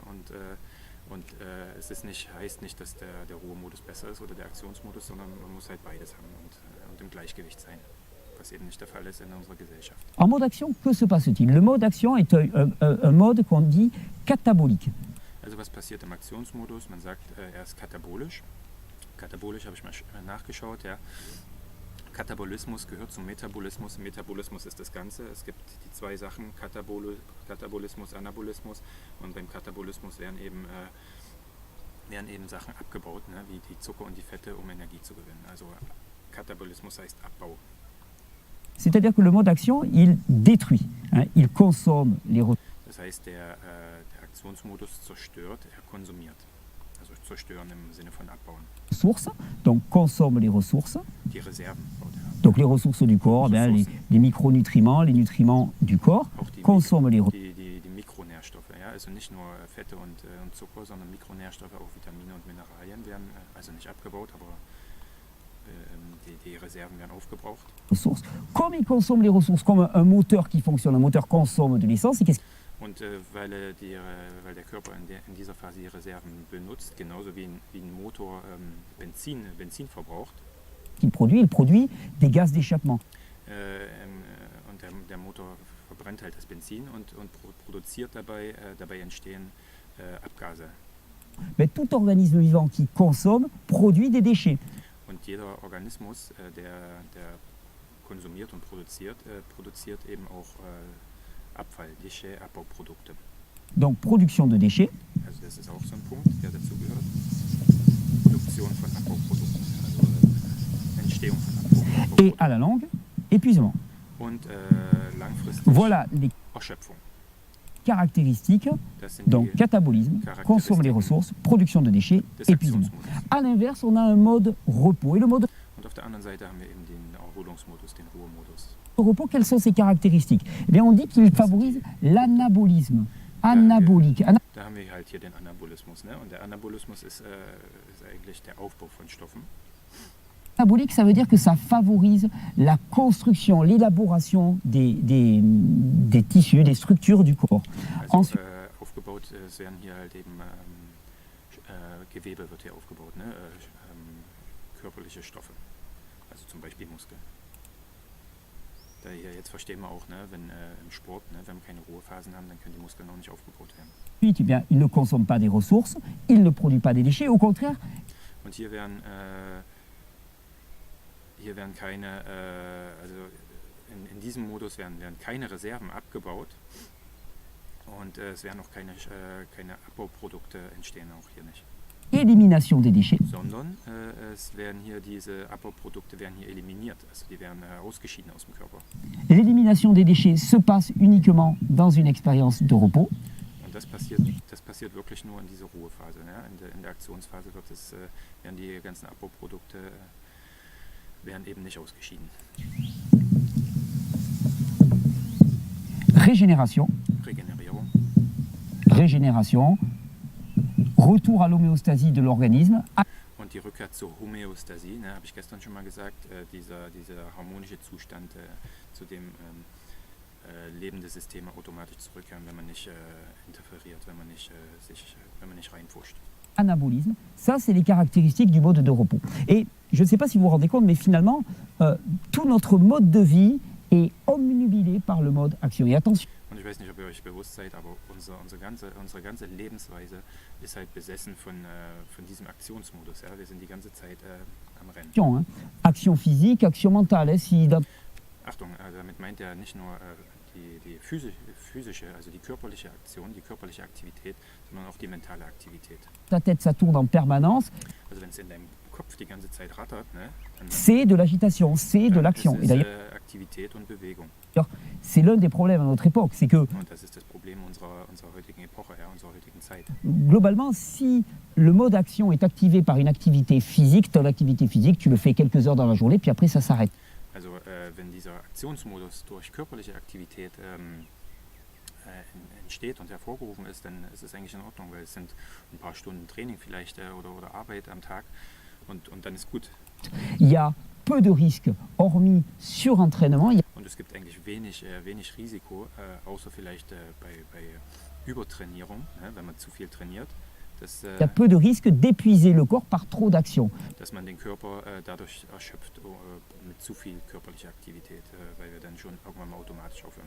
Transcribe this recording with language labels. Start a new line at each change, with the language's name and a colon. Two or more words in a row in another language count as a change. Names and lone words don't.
German: Und es heißt nicht, dass der Ruhemodus besser ist oder der Aktionsmodus, sondern man muss halt beides haben und im Gleichgewicht sein. Was eben nicht der Fall ist in unserer Gesellschaft.
French: En mode action, que se passe-t-il? Le mode action est un mode qu'on dit catabolique.
German: Also was passiert im Aktionsmodus? Man sagt, er ist katabolisch. Katabolisch habe ich mal nachgeschaut, ja. Katabolismus gehört zum Metabolismus. Metabolismus ist das Ganze. Es gibt die zwei Sachen, Katabolismus, Anabolismus. Und beim Katabolismus werden eben Sachen abgebaut, ne, wie die Zucker und die Fette, um Energie zu gewinnen. Also Katabolismus heißt Abbau.
French: C'est-à-dire que le mode action, il détruit, hein, il consomme les ressources.
German: Das heißt, der Aktionsmodus zerstört, er konsumiert. Also zerstören im Sinne von abbauen.
French: Donc consomme les ressources.
German: Die Reserven baut er ab.
French: Donc les ressources du corps, les micronutriments, les nutriments du corps,
German: Auch die Mikronährstoffe, ja? Also nicht nur Fette und Zucker, sondern Mikronährstoffe, auch Vitamine und Mineralien werden also nicht abgebaut, aber die Reserven werden aufgebraucht.
French: Ressources. Comme il consomme les ressources comme un moteur qui fonctionne, un moteur consomme de l'essence,
German: Und weil der Körper in dieser Phase die Reserven benutzt, genauso wie ein Motor Benzin verbraucht.
French: qu'il produit? Il produit des gaz d'échappement.
German: Und der Motor verbrennt halt das Benzin und produziert dabei entstehen Abgase.
French: Mais tout organisme vivant qui consomme produit des déchets.
German: Und jeder Organismus, der konsumiert und produziert eben auch Abfall, Déchets, Abbauprodukte.
French: Donc production de déchets.
German: Also das ist auch so ein Punkt, der dazugehört. Produktion von Abbauprodukten, also Entstehung von Abbauprodukten.
French: Et à la longue, épuisement.
German: Und langfristig
French: Voilà les
German: Erschöpfung.
French: caractéristiques.
German: Das sind
French: Donc
German: die
French: catabolisme, consomme les ressources, production de déchets, des épuisement.
German: Aktionsmodus.
French: À l'inverse, on a un mode repos. Et le mode
German: Und auf der anderen Seite haben wir eben den Erholungsmodus, den Ruhemodus.
French: Le repos, quelles sont ses caractéristiques? Eh bien, on dit qu'il favorise l'anabolisme. Anabolique.
German: Da haben wir halt hier den Anabolismus. Ne? Und der Anabolismus ist eigentlich der Aufbau von Stoffen.
French: Anabolique, ça veut dire que ça favorise la construction, l'élaboration des tissus, des structures du corps.
German: Also aufgebaut, es werden hier halt eben Gewebe wird hier aufgebaut, ne? Körperliche Stoffe, also zum Beispiel Muskeln. Da hier jetzt verstehen wir auch, ne, wenn im Sport, ne, wenn wir keine Ruhephasen haben, dann können die Muskeln auch nicht aufgebaut werden.
French: Ensuite, eh bien, il ne consomme pas des ressources, il ne produit pas des déchets, au contraire.
German: Und hier werden keine, also in diesem Modus werden keine Reserven abgebaut und es werden auch keine Abbauprodukte entstehen auch hier nicht.
French: Élimination des déchets.
German: Sondern es werden hier diese Abbauprodukte werden hier eliminiert, also die werden ausgeschieden aus dem Körper.
French: L'élimination des déchets se passe uniquement dans une expérience de repos.
German: Und das passiert wirklich nur in dieser Ruhephase. Ne? In der Aktionsphase werden die ganzen Abbauprodukte werden eben nicht ausgeschieden.
French: Régénération.
German: Regenerierung.
French: Régénération. Retour à l'homéostasie de l'organisme.
German: Und die Rückkehr zur Homöostasie, ne, habe ich gestern schon mal gesagt, dieser harmonische Zustand, zu dem lebende Systeme automatisch zurückkehren, wenn man nicht interferiert, wenn man nicht reinpusht.
French: Anabolisme, ça c'est les caractéristiques du mode de repos. Et je ne sais pas si vous vous rendez compte, mais finalement, tout notre mode de vie est omnubilé par le mode action. Et attention.
German: Und ich weiß nicht, ob ihr euch bewusst seid, aber unsere ganze Lebensweise ist halt besessen von diesem Aktionsmodus. Ja? Wir sind die ganze Zeit am Rennen.
French: Hein. Action physique, action mentale.
German: Achtung, damit meint er nicht nur die physische, also die körperliche Aktion, die körperliche Aktivität, sondern auch die mentale Aktivität.
French: Ta tête, ça tourne en permanence.
German: Also wenn es in deinem Kopf die ganze Zeit rattert, ne,
French: c'est de l'agitation, c'est de l'action. Et d'ailleurs,
German: Aktivität und Bewegung.
French: C'est l'un des problèmes à notre époque, c'est que
German: und das ist das Problem unserer heutigen Epoche, ja, unserer heutigen Zeit.
French: Globalement, si le mode action est activé par une activité physique, ton activité physique, tu le fais quelques heures dans la journée, puis après ça s'arrête.
German: Also wenn dieser Aktionsmodus durch körperliche Aktivität entsteht und hervorgerufen ist, dann ist es eigentlich in Ordnung, weil es sind ein paar Stunden Training vielleicht oder Arbeit am Tag und dann ist gut.
French: Il y a peu de risques, hormis surentraînement.
German: Und es gibt eigentlich wenig Risiko, außer vielleicht bei Übertrainierung, ne, wenn man zu viel trainiert.
French: Il y a peu de risque d'épuiser le corps par trop d'action.
German: Dass man den Körper dadurch erschöpft mit zu viel körperlicher Aktivität, weil wir dann schon irgendwann mal automatisch aufhören.